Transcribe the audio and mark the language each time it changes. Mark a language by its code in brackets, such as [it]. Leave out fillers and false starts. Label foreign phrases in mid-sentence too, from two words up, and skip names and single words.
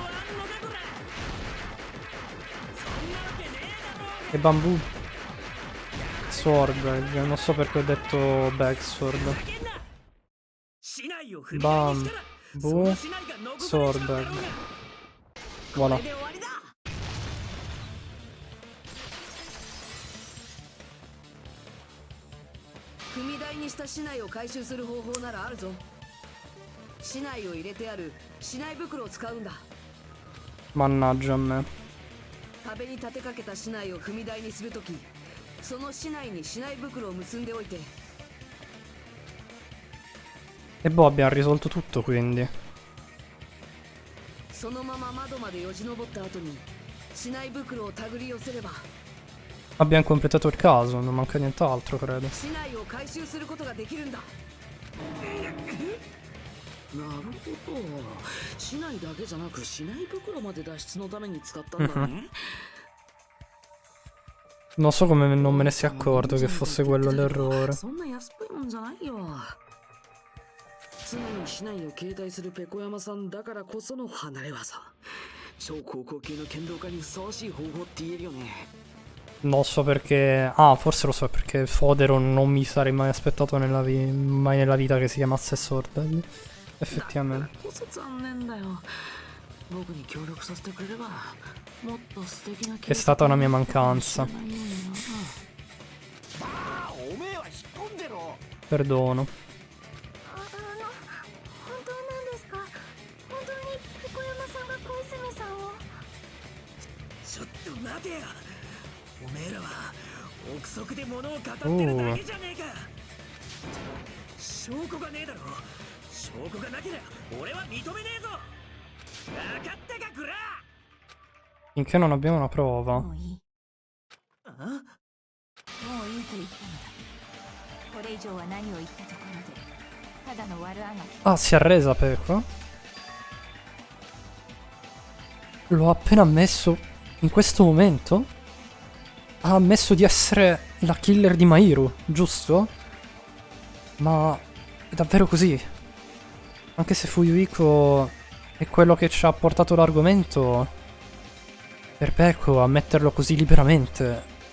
[it] E [en] Bamboo Swordbag, [it] non so perché ho detto Bagsword. [en] Bamboo Swordbag. [it] Voilà. [ja] 踏み台にした竹刀を回収する方法ならあるぞ。竹刀を入れてある竹刀袋を使うんだ。 [it] Mannaggia a me. [ja] 壁に立てかけた竹刀を踏み台にするとき、その竹刀に竹刀袋を結んでおいて。 [it] E boh, abbiamo risolto tutto quindi. [ja] そのまま窓までよじ登った後に竹刀袋を手繰り寄せれば。 [it] Abbiamo completato il caso, non manca nient'altro, credo. [ja] 竹刀を回収することができるんだ。なるほど。竹刀だけじゃなく竹刀袋まで脱出のために使ったんだね。 [it] Non so come non me ne sia accorto che fosse quello l'errore. [ja] そんな安っぽいもんじゃないよ。 常に市内を携帯するペコ山さんだからこその離れ技。超高校級の剣道家にふさわしい方法って言えるよね。 [it] Non so perché... Ah, forse lo so, perché Fodero non mi sarei mai aspettato mai nella vita che si chiamasse Sword. Effettivamente. È stata una mia mancanza. Perdono. [ja] おめえらは憶測で物を語ってるだけじゃねえか。証拠がねえだろ。証拠がなければ俺は認めねえぞ。分かったかクラ。 [it] Finché non abbiamo una prova. [ja] もういいと言ったのだ。これ以上は何を言ったところでただの悪あがき。 [it] Ah, si è arresa Peco? L'ho appena ammesso in questo momento? Ha ammesso di essere la killer di Mahiru, giusto? Ma è davvero così? Anche se Fuyuhiko è quello che ci ha portato l'argomento, per Peco ammetterlo così liberamente.